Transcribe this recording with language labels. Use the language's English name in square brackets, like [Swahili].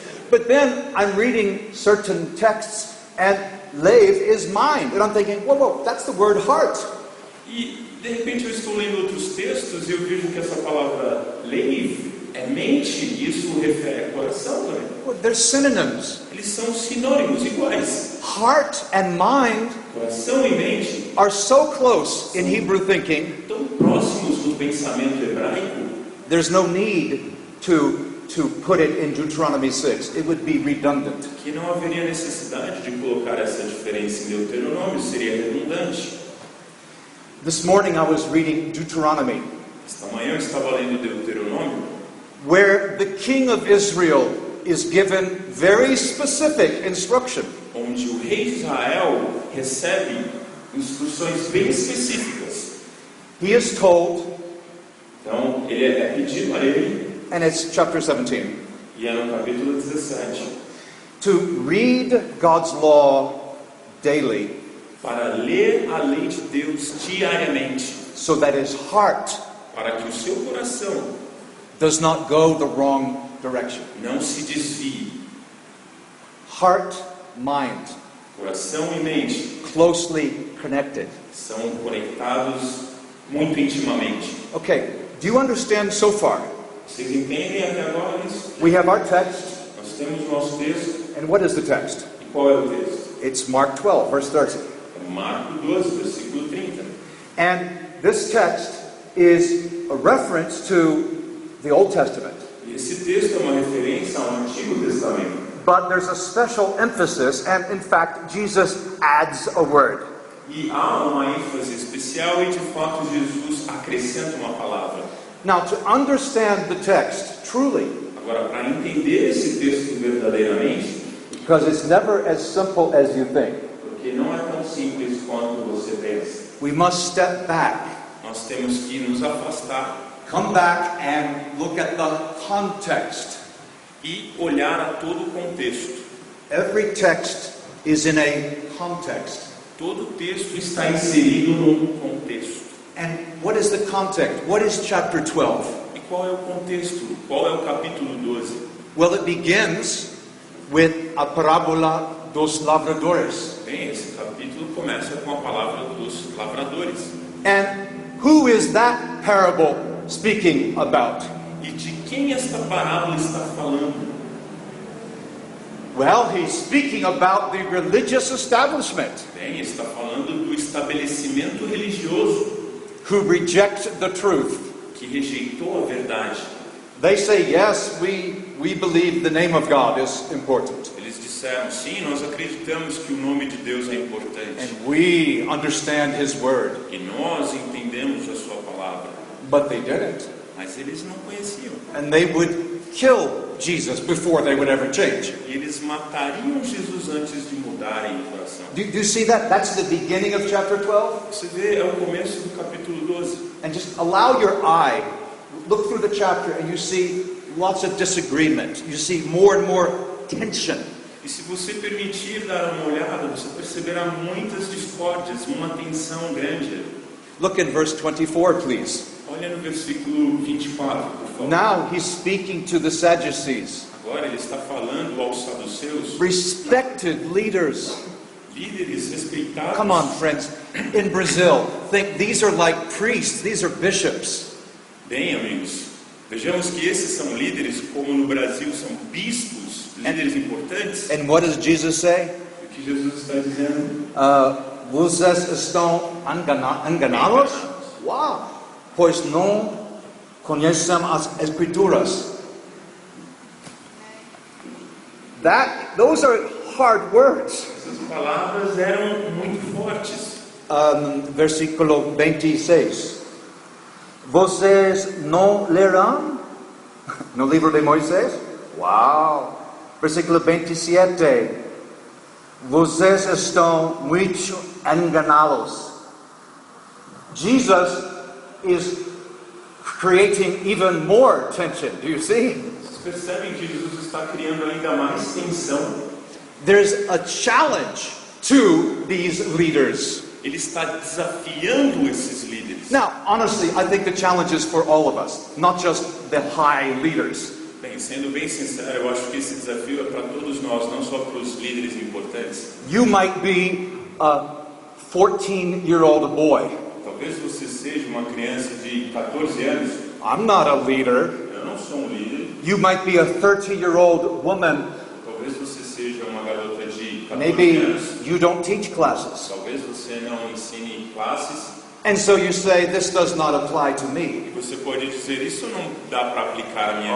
[English] But then I'm reading certain texts and Lev is mind. And I'm thinking, whoa, that's the word heart. [Portuguese] E de repente eu estou lendo outros textos e eu vejo que essa palavra Lev é mente e isso refere a coração também. [English] Well, they're synonyms. [Portuguese] Eles são sinônimos iguais. [English] Heart and mind [Portuguese] Coração e mente [English] are so close in Hebrew thinking, [Portuguese] tão próximos no pensamento hebraico [English] there's no need to put it in Deuteronomy 6. It would be redundant. [Portuguese] que não haveria necessidade de colocar essa diferença em Deuteronômio, seria redundante. [English] This morning I was reading Deuteronomy. [Portuguese] Esta manhã eu estava lendo Deuteronômio, [English] where the king of Israel is given very specific instruction. [Portuguese] onde o rei de Israel recebe instruções bem específicas. [English] He is told, [Portuguese] Então, ele é pedido a ele, [English] and it's chapter 17, [Portuguese] e é no capítulo 17, [English] to read God's law daily [Portuguese] para ler a lei de Deus diariamente, [English] so that his heart [Portuguese] para que o seu coração [English] does not go the wrong direction. [Portuguese] não se desvie. [English] Heart, mind, [Portuguese] Coração e mente [English] closely connected. [Portuguese] são conectados muito intimamente. [English] Okay, do you understand so far? [Portuguese] Vocês entendem até agora isso? [English] We have our text, [Portuguese] Nós temos o nosso texto. [English] and what is the text? [Portuguese] E qual é o texto? [English] It's Mark 12, verse 30. [Portuguese] É Marcos 12, versículo 30. [English] And this text is a reference to the Old Testament. [Portuguese] E esse texto é uma referência ao Antigo Testamento. [English] But there's a special emphasis, and in fact, Jesus adds a word. [Portuguese] E há uma ênfase especial e de fato Jesus acrescenta uma palavra. [English] Now, to understand the text truly, [Portuguese] Agora, para entender esse texto verdadeiramente, [English] because it's never as simple as you think, [Portuguese] porque não é tão simples quanto você pensa, [English] we must step back, [Portuguese] nós temos que nos afastar [English] come back and look at the context. [Portuguese] e olhar a todo o contexto. [English] Every text is in a context. [Portuguese] Todo texto está inserido num contexto. [English] And what is the context? What is chapter 12? [Portuguese] E qual é o contexto? Qual é o capítulo 12? [English] Well, it begins with a [Portuguese] parábola dos lavradores. Bem, esse capítulo começa com a palavra dos lavradores. [English] And who is that parable speaking about? [Portuguese] E de quem esta parábola está falando? [English] Well, he's speaking about the religious establishment [Portuguese] Bem, está falando do estabelecimento religioso [English] who reject the truth. [Portuguese] que rejeitou a verdade. [English] They say, yes, we believe the name of God is important. [Portuguese] Eles disseram, sim, nós acreditamos que o nome de Deus é importante. [English] And we understand his word. [Portuguese] E nós entendemos a sua palavra. [English] But they didn't. [Portuguese] Mas eles não conheciam. [English] And they would kill Jesus before they would ever change. [Portuguese] E eles matariam Jesus antes de mudarem o coração. [English] Do you see that? That's the beginning of chapter 12. [Portuguese] Você vê, é o começo do capítulo 12. [English] And just allow your eye, look through the chapter and you see lots of disagreement. You see more and more tension. [Portuguese] E se você permitir dar uma olhada, você perceberá muitas discórdias, uma tensão grande. [English] Look in verse 24, please. [Portuguese] Olha no versículo 24, por favor. [English] Now he's speaking to the Sadducees, [Portuguese] Agora ele está falando aos saduceus, [English] respected leaders. [Portuguese] líderes respeitados. [English] Come on, friends. In Brazil, think these are like priests, these are bishops. [Portuguese] Bem, amigos, vejamos que esses são líderes, como no Brasil são bispos, líderes importantes. [English] And what does Jesus say? [Portuguese] O que Jesus está dizendo? Vocês estão enganados? Wow! Pois não conhecem as Escrituras. [English] Those are hard words. [Portuguese] Essas palavras eram muito fortes. Versículo 26. Vocês não lerão no livro de Moisés? Uau! Versículo 27. Vocês estão muito enganados. [English] Jesus is creating even more tension. Do you see? [Portuguese] Vocês percebem que Jesus está criando ainda mais tensão. [English] There's a challenge to these leaders. [Portuguese] Ele está desafiando esses líderes. [English] Now, honestly, I think the challenge is for all of us, not just the high leaders. [Portuguese] Bem, sendo bem sincero, eu acho que esse desafio é para todos nós, não só para os líderes importantes. [English] You might be a 14-year-old boy. [Portuguese] Talvez você seja uma criança de 14 anos. [English] I'm not a leader. [Portuguese] Eu não sou um líder. [English] You might be a 30-year-old woman. [Portuguese] Talvez você seja uma garota de 14 [English] Maybe [Portuguese] anos. [English] you don't teach classes. [Portuguese] Talvez você não ensine classes. [English] And so you say, this does not apply to me. [Portuguese] E você pode dizer, isso não dá para aplicar a minha